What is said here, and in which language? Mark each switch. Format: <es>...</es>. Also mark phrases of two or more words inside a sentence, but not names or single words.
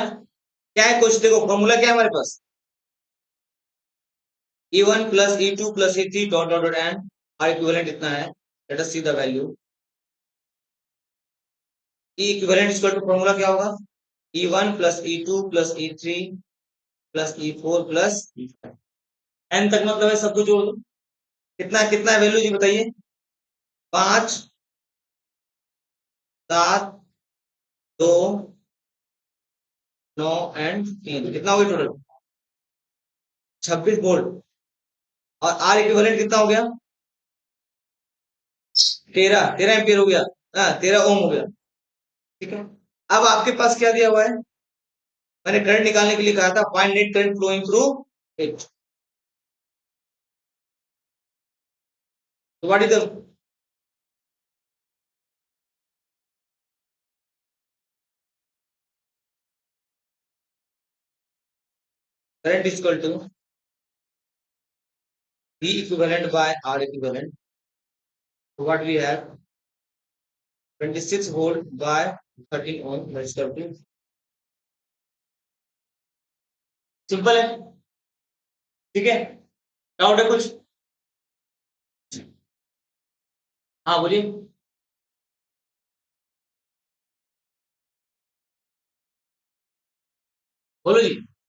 <hi>क्या है कुछ देखो, फॉर्मूला क्या है हमारे पास?</hi> <en>E1 plus E2 plus E3 dot dot dot n R equivalent</en> <hi>इतना है.</hi> <en>Let us see the value. E equivalent equal to formula</en> <hi>क्या होगा?</hi> <en>E1 plus E2 plus E3 plus E4 plus E5.</en> <hi>n तक मतलब है सबको जोड़ दो. कितना कितना वैल्यू जी बताइए? 5, 7, 2, 9 एंड 3. कितना हो गया टोटल? 26 वोल्ट. और</hi> <en>R equivalent</en> <hi>कितना हो गया? 13 एम्पियर हो गया. हाँ, 13 ओम हो गया. ठीक है. अब आपके पास क्या दिया हुआ है? मैंने करंट निकालने के लिए कहा था</hi> <en>find net current flowing through it. what is the current is equal to V equivalent by R equivalent. So what we have? 26 volt by 13 ohm. Let's calculate.</en> <hi>सिंपल है. ठीक है. डाउट है कुछ? हाँ बोलिए. बोलो जी.</hi>